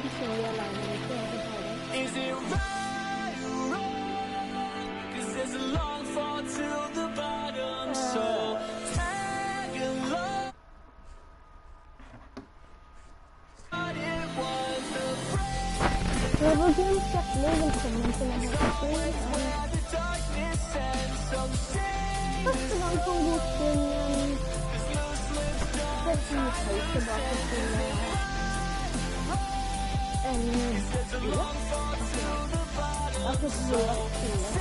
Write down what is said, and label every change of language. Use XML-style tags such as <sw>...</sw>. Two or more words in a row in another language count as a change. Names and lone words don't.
<en>Is it right or wrong? 'Cause there's a long fall to the bottom, so tag along. But it was the break.</en> <no>Velkommen til denne episoden. Første gang kom vi til tilbake til en bil. Jeg har fått lov til</no>